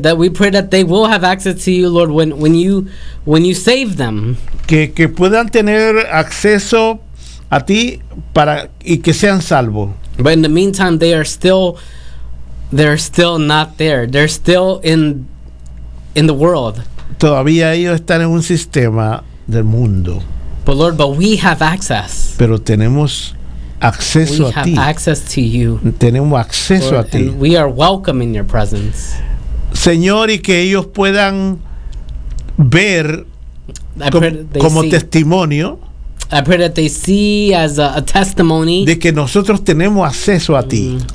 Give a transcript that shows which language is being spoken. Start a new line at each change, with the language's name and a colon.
English: That we pray that they will have access to you, Lord, when you save them.
Spanish: Que puedan tener acceso a ti para y que sean salvos.
English: But in the meantime, they're still not there. They're still in the world.
Spanish: Todavía ellos están en un sistema del mundo.
English: But Lord, but we have access.
Spanish: Pero tenemos acceso a ti.
English: We have access to you.
Spanish: Tenemos acceso a ti.
English: We are welcome in your presence.
Spanish: Señor, y que ellos puedan ver como testimonio.
English: I pray that they see as a testimony.
Spanish: De que nosotros tenemos acceso a ti.